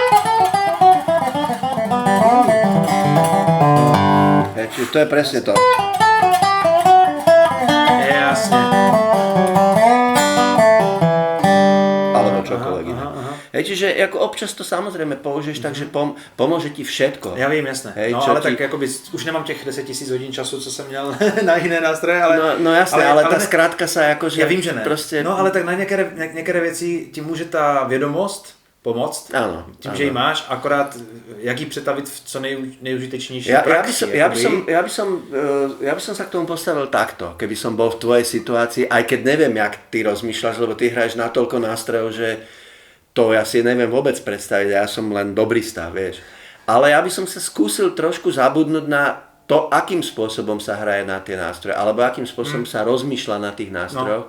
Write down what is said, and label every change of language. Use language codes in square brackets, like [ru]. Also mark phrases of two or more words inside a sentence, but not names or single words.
[sk] Čiže to je presne to. Jasne. Alebo čokoľvek iné. Čiže ako občas to samozrejme použiješ, takže pomôže ti všetko. [cs] Já vím, jasné. No ale tak jakoby, už nemám těch 10 000 hodin času, co jsem měl na jiné nástroje, ale... No jasné, ale ta zkrátka sa jakože... Já vím, že ne. Prostě... No ale tak na některé věci ti může ta vědomost pomoct, [sk] áno, [cs] tím, že ji máš, akorát jak ji přetavit v co nejužitečnější praxi. [sk] Ja by som sa k tomu postavil takto, keby som bol v tvojej situácii, aj keď neviem, jak ty rozmýšľaš, lebo ty hraješ na toľko nástrojov, že to ja si neviem vôbec predstaviť, ja som len dobrista, vieš. Ale ja by som sa skúsil trošku zabudnúť na to, akým spôsobom sa hraje na tie nástroje, alebo akým spôsobom sa rozmýšľa na tých nástrojoch.